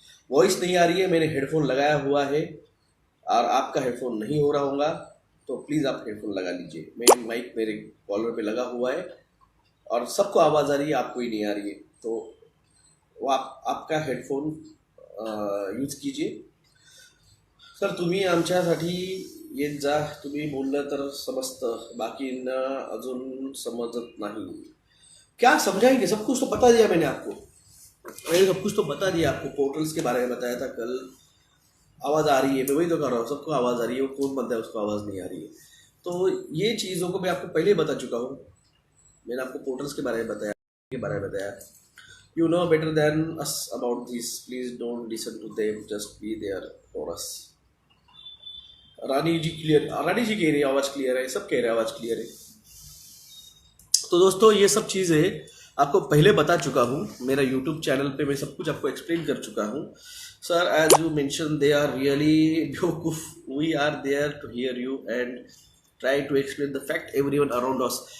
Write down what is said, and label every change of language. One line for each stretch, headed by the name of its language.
Hindi: Voice नहीं आ रही है, मैंने हेडफोन लगाया हुआ है और आपका हेडफोन नहीं हो रहा होगा, तो प्लीज़ आप हेडफोन लगा लीजिए। मेरी माइक मेरे कॉलर पे लगा हुआ है और सबको आवाज़ आ रही है, आपको ही नहीं आ रही है, तो वो आपका हेडफोन यूज कीजिए।
Marathi: सर तुम्ही आमच्यासाठी येत जा, तुम्ही बोललं तर समजतं, बाकींना अजून समजत नहीं।
Hindi: क्या समझाएंगे? सब कुछ तो बता दिया मैंने आपको, सब कुछ तो बता दिया आपको। पोर्टल्स के बारे में बताया था कल। आवाज़ आ रही है, मैं वही तो कर रहा हूँ, सबको आवाज़ आ रही है, वो कौन बनता है उसको आवाज़ नहीं आ रही है। तो ये चीज़ों को मैं आपको पहले ही बता चुका हूँ। मैंने आपको पोर्टल्स के बारे में बताया।
English: You know better than us about this. Please don't listen to them. Just be there for us.
Hindi: रानी जी कह रही है आवाज़ क्लियर है, सब कह रहे हैं आवाज़ क्लियर है। तो दोस्तों ये सब चीज़ें आपको पहले बता चुका हूँ। मेरा यूट्यूब चैनल पे मैं सब कुछ आपको एक्सप्लेन कर चुका हूँ।
English: Sir as you mention they are really बेवकूफ, we are there to hear you and try to explain the fact everyone around us.